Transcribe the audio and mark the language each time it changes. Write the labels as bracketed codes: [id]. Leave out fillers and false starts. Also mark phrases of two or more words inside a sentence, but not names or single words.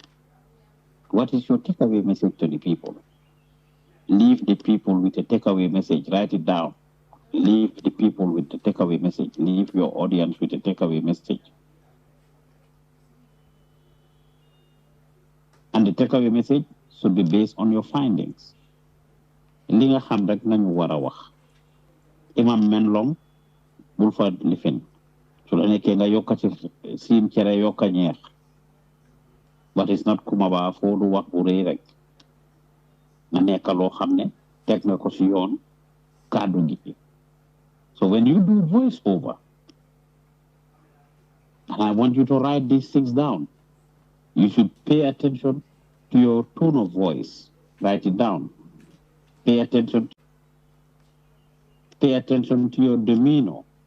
[en] What is your takeaway message to the people? Leave the people with a takeaway message. Write it down. Leave the people with the takeaway message. Leave your audience with a takeaway message. And the takeaway message should be based on your findings. [wo] Li nga xam rek nañu wara wax. Imam Menlong bul fa lifin. Su la nekkee nga yokka ci siim cere yokka ñeex. [en] But it's not [wo] kumaba foo du wax bu rëy rek. Nga nekk loo xam ne teg nga ko ci yoon kàddu gi. [en] So when you do voice over, and I want you to write these things down, you should pay attention to your tone of voice. Write it down. Pay attention to your demeanor.